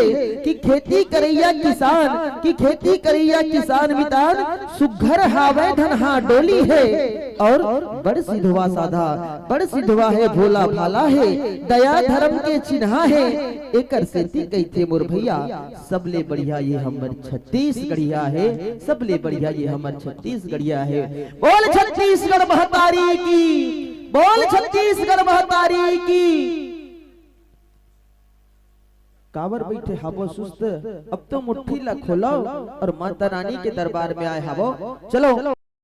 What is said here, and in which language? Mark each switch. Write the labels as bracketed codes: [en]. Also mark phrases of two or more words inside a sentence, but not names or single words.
[hne] कि खेती करैया किसान, कि खेती करैया किसान मितान, सुघर हावे धन हाँ डोली है, और बड़ सिधवा साधा, बड़ सिधवा है, भोला भाला है, दया धर्म के चिन्हा है, एकर सेती कहते मोर भैया सबले बढ़िया ये हमर छत्तीसगढ़िया है, सबले बढ़िया ये हमर छत्तीसगढ़िया है। बोल छत्तीसगढ़ महतारी की, बोल छत्तीसगढ़ महतारी की। कावर बैठे हाबो सुस्त, अब तो मुट्ठी ला खोलो और माता रानी के दरबार में आए हाबो। चलो